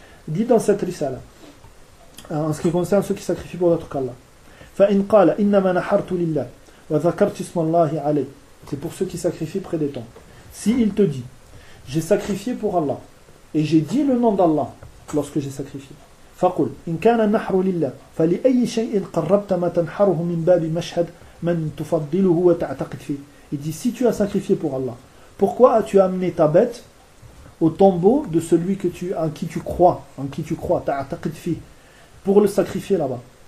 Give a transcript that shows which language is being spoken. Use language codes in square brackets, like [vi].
[fr] Dit dans cette risala, en ce qui concerne ceux qui sacrifient pour d'autres qu'Allah, [ar] فَإِنْ قَالَ إِنَّمَا نَحَرْتُ لِلَّهِ وَذَكَرْتِ اسْمَ اللَّهِ عَلَيْهِ. [fr] C'est pour ceux qui sacrifient près des tombes. Si il te dit, j'ai sacrifié pour Allah et j'ai dit le nom d'Allah lorsque j'ai sacrifié. [ar] فقل إن كان النحر لله فلأي شيء قربت ما تنحره من باب مشهد من تفضله وتعتقد فيه. [fr] Il dit, si tu as sacrifié pour Allah, pourquoi as-tu amené ta bête au tombeau de celui que tu, en qui tu crois, en qui tu crois, [ar] تعتقد فيه, [fr] pour le sacrifier là-bas.